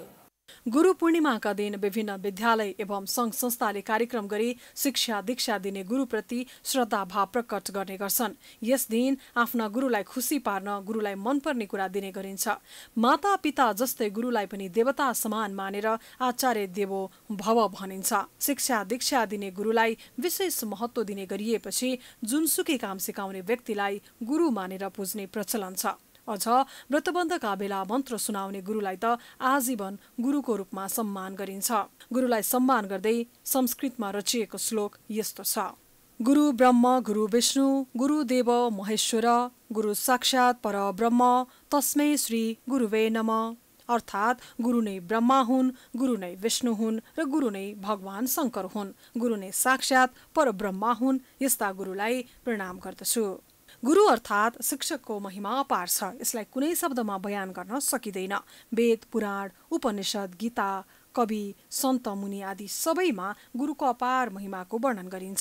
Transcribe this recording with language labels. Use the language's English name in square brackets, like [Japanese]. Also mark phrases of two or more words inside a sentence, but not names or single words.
[Nepali] गुरु पूर्णिमाका दिन विभिन्न विद्यालय एवं संघ संस्थाले कार्यक्रम गरी शिक्षा दीक्षा दिने गुरुप्रति श्रद्धा भाव प्रकट गर्ने गर्छन्। यस दिन आफ्ना गुरुलाई खुसी पार्न गुरुलाई मनपर्ने कुरा दिने गरिन्छ। माता पिता जस्तै गुरुलाई पनि देवता समान मानेर [Sanskrit] आचार्य देवो भव [Nepali] भनिन्छ। शिक्षा दीक्षा दिने गुरुलाई विशेष महत्त्व दिने गरिएपछि जुनसुकै काम सिकाउने व्यक्तिलाई गुरु मानेर पुज्ने प्रचलन छ। अझ व्रतबन्धका बेला मन्त्र सुनाउने गुरुलाई त आजीवन गुरुको रूपमा सम्मान गरिन्छ। गुरुलाई सम्मान गर्दै संस्कृतमा रचिएको श्लोक यस्तो छ: [Sanskrit] गुरु ब्रह्म गुरु विष्णु गुरुदेव महेश्वर गुरु साक्षात् परब्रह्म तस्मै श्री गुरुवे नमः। [Nepali] अर्थात् गुरु नै ब्रह्मा हुन्, गुरु नै विष्णु हुन् र गुरु नै भगवान शङ्कर हुन्। गुरु नै साक्षात् परब्रह्मा हुन्। यस्ता गुरुलाई प्रणाम गर्दछु। गुरु अर्थात् शिक्षकको महिमा अपार छ। यसलाई कुनै शब्दमा बयान गर्न सकिँदैन। वेद, पुराण, उपनिषद, गीता, कवि, सन्त, मुनि आदि सबैमा गुरुको अपार महिमाको वर्णन गरिन्छ।